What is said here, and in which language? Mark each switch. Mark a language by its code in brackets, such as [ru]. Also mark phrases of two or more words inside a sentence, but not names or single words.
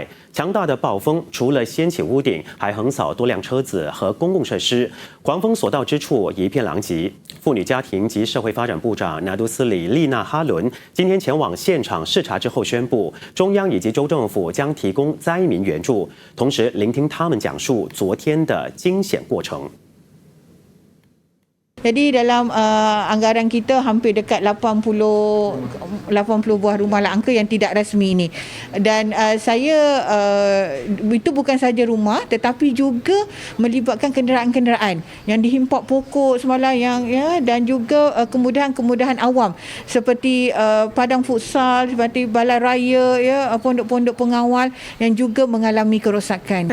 [zh] 强大的暴风除了掀起屋顶，还横扫多辆车子和公共设施，狂风所到之处一片狼藉。妇女家庭及社会发展部长拿督斯里丽娜哈伦今天前往现场视察之后宣布，中央以及州政府将提供灾民援助，同时聆听他们讲述昨天的惊险过程。 [ms] Jadi dalam anggaran kita hampir dekat 80 buah rumah angka yang tidak rasmi ini. Dan saya itu bukan saja rumah tetapi juga melibatkan kenderaan-kenderaan yang dihimpap pokok semalam yang ya, dan juga kemudahan-kemudahan awam seperti padang futsal, seperti balai raya ya, pondok-pondok pengawal yang juga mengalami kerosakan.